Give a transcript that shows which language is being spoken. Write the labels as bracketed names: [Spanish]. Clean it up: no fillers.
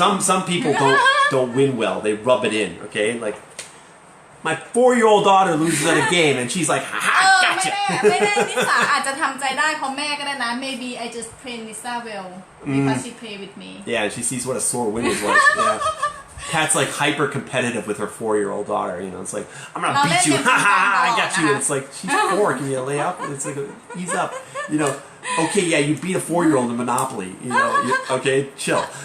[English] Some people don't win well. They rub it in. Okay, like my 4-year-old daughter loses at a game and she's like, ha ha, gotcha. [Thai] ไม่แน่นิสาอาจจะทำใจได้เพราะแม่ก็ได้นะ [English] Maybe I just train Nisa well because she play with me. Yeah, and she sees what a sore win is like. Yeah. Pat's like hyper competitive with her 4-year-old daughter. It's like, I'm gonna beat you. Ha ha, I got you. And it's like, she's 4. Can you lay up? And it's like, ease up. Okay, yeah, you beat a 4-year-old in Monopoly. Okay, chill.